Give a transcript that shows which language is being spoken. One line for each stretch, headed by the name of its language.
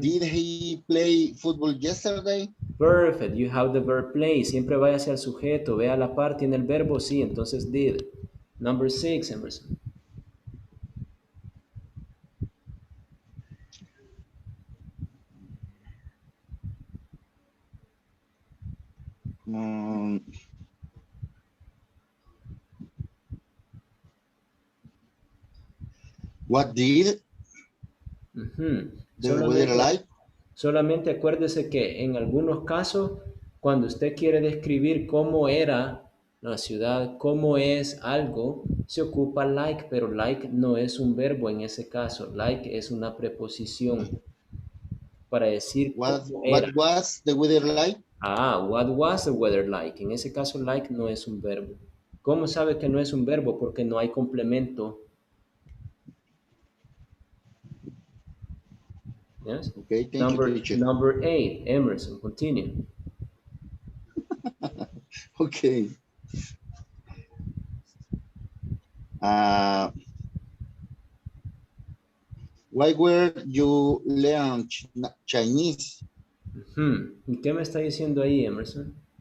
English: Did he play football yesterday? Perfect. You have the verb play.
Spanish: Siempre vaya hacia el sujeto. Vea la par, tiene el verbo, sí. Entonces
English: did. Number 6, Emerson. What did the weather like?
Spanish: Solamente acuérdese que en algunos casos, cuando usted quiere describir cómo era la ciudad, cómo es algo, se ocupa like, pero like no es un verbo en ese caso. Like es una preposición para decir cómo era.
English: What was the weather like? What was the weather like?
Spanish: En ese caso, like no es un verbo. ¿Cómo sabe que no es un verbo? Porque no hay complemento.
English: Yes? Okay, thank you, teacher. Number 8, Emerson, continue. Okay. Why were you learn Chinese?
Spanish: ¿Y qué me está diciendo ahí, Emerson?